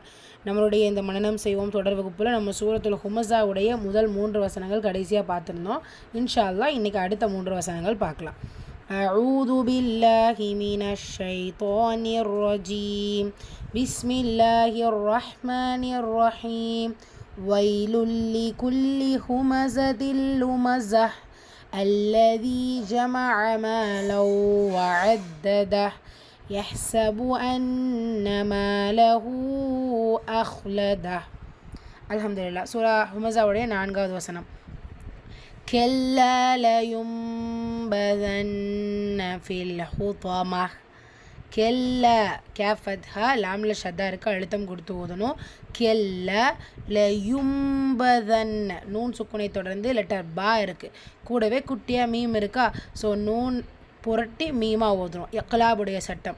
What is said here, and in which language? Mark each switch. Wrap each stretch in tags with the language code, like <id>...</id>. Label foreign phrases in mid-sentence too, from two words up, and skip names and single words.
<ta>நம்மளுடைய இந்த மனனம் செய்வோம் தொடர் வகுப்பில் நம்ம சூரத்துல் ஹுமஸாவுடைய முதல் 3 வசனங்கள் கடைசியாக பார்த்துருந்தோம்.</ta> <ar>إن شاء الله</ar> <ta>இன்றைக்கி அடுத்த 3 வசனங்கள் பார்க்கலாம்.</ta> <ar>أعوذ بالله من الشيطان الرجيم. بسم الله الرحمن الرحيم. ويل لكل همزة لمزة الذي جمع مالا وعدده يحسب أن ماله أخلده.</ar> <ta>அல்ஹம்துலில்லாஹ். சூரா ஹுமஸாவுடைய 4வது வசனம்.</ta> <ar>كلا لينبذن في الحطمة.</ar> <ta>கெல்ல கேஃபத்ஹா லாமில் ஷத்தா இருக்குது, அழுத்தம் கொடுத்து ஓதணும்.</ta> <ar>كلا لينبذن</ar> <ta>நூன் சுக்குனை தொடர்ந்து லெட்டர் பா இருக்குது, கூடவே குட்டியாக மீம் இருக்கா. ஸோ நூன் புரட்டி மீமாக ஓதணும். இக்லாபுடைய சட்டம்.</ta>